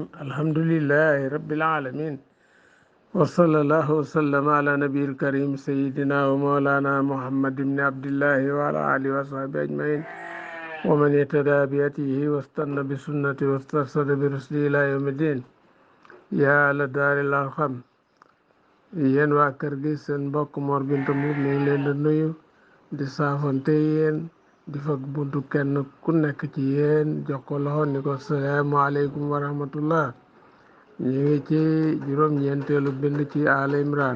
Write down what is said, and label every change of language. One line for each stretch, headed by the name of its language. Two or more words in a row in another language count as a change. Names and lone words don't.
Arabic: الحمد لله رب العالمين، وصلى الله وسلم على نبي الكريم سيدنا ومولانا محمد بن عبد الله وعلى آله وصحبه أجمعين ومن يتدى بيته واستنى بسنته واسترشد برشده إلى يوم الدين. يا لدار الأرحم،
Wolof: yéen waa kër gi seen mbokk Mor Binta Mbuub mi ngi leen di nuyu di saafante yéen di fag buntu kenn ku nekk ci yéen jox ko loxo ni ko
Arabic: السلام عليكم ورحمة الله.
Wolof: ñu ngi ci juróom-ñeenteelu bind ci Al Imran.